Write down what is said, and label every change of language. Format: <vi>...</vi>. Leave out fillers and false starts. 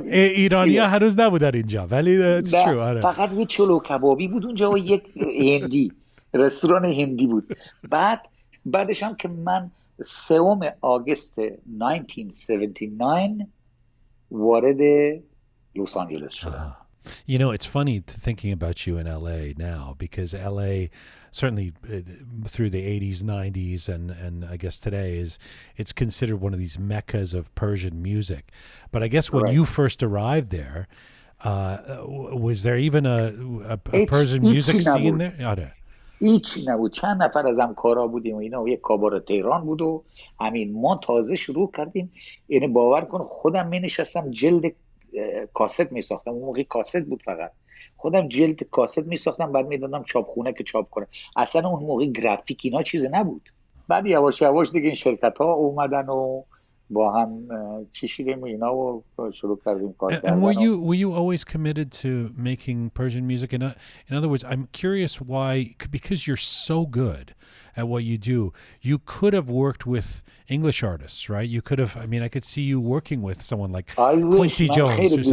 <fa>ایرانی‌ها هنوز نبودن اینجا ولی</fa> <en>it's true.</en> <fa>فقط یه چلو کبابی بود اونجا و یک هندی، رستوران هندی بود. بعدش هم که من 3 آگوست 1979 وارد لس آنجلس شدم.</fa> <en>You know, it's funny thinking about you in LA now because LA certainly through the 80s, 90s and I guess today it's considered one of these meccas of Persian music. But I guess when you first arrived there, was there even a Persian music scene there?</en> <fa>هیچی نبود. چند نفر از همکارا بودیم و اینا و یک کابار تهران بود و همین ما تازه شروع کردیم. یعنی باور کن خودم می نشستم جلد کاست می ساختم. اون موقع کاست بود، فقط خودم جلد کاست می ساختم، بعد می دادم چاپخونه که چاپ کنه. اصلا اون موقع گرافیک اینا چیز نبود. بعد یواش یواش دیگه این شرکت ها اومدن و با هم چیشیدیم اینا و شروع کردیم کار کردن.</fa> <en>And were you always committed to making Persian music? In other words, I'm curious why, because you're so good at what you do, you could have worked with English artists, right? You could have, I mean, I could see you working with someone like Quincy Jones.</en>